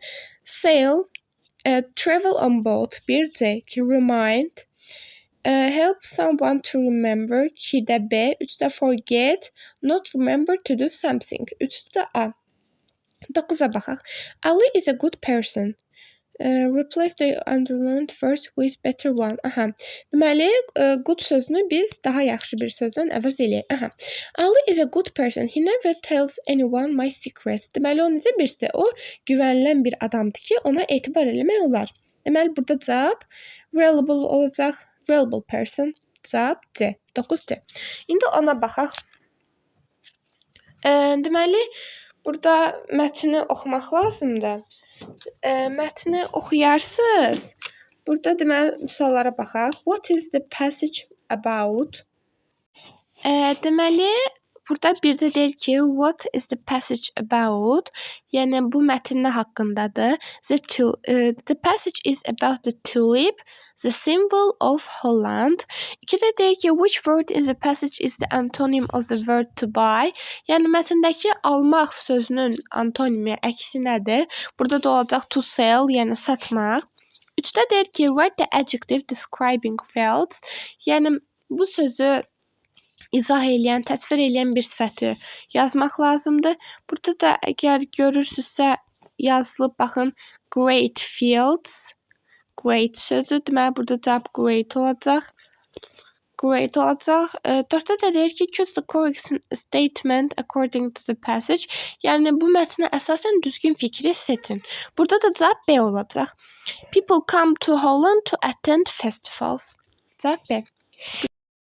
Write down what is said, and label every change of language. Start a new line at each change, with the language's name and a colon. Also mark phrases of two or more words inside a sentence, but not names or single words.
English: Sail, travel on boat, 1C, remind, help someone to remember,
Azerbaijani: 2-də B,
English: 3-də forget, not remember to do something,
Azerbaijani: 3-də A. 9-a baxaq.
English: Ali is a good person. Replace the underlined word with better one.
Azerbaijani: Deməli, good sözünü biz daha yaxşı bir sözdən əvəz eləyək.
English: Ali is a good person. He never tells anyone my secrets.
Azerbaijani: Deməli, o necə birisidir? O, güvənilən bir adamdır ki, ona etibar eləmək olar. Deməli, burada cavab reliable olacaq.
English: Reliable person.
Azerbaijani: Cavab C. 9C. İndi ona baxaq. Deməli, burada mətni oxumaq lazımdır. Mətni oxuyarsınız. Burada deməli suallara baxaq.
English: What is the passage about?
Azerbaijani: Deməli, burada bir də deyir ki,
English: what is the passage about?
Azerbaijani: Yəni bu mətn nə haqqındadır?
English: The passage is about the tulip, the symbol of Holland.
Azerbaijani: 2-də deyir ki,
English: which word in the passage is the antonym of the word to buy?
Azerbaijani: Yəni mətndəki almaq sözünün antonimi, əksi nədir? Burada da olacaq
English: to sell,
Azerbaijani: yəni satmaq. 3-də deyir ki,
English: write the adjective describing fields.
Azerbaijani: Yəni bu sözü izah eləyən, təsvir eləyən bir sifəti yazmaq lazımdır. Burada da əgər görürsünüzsə yazılıb, baxın,
English: great fields.
Azerbaijani: Great sözü, deməli, burada cavab great olacaq. Great olacaq. 4-də də deyir ki,
English: choose the correct statement according to the passage.
Azerbaijani: Yəni, bu mətnə əsasən düzgün fikri seçin. Burada da cavab B olacaq.
English: People come to Holland to attend festivals.
Azerbaijani: Cavab B.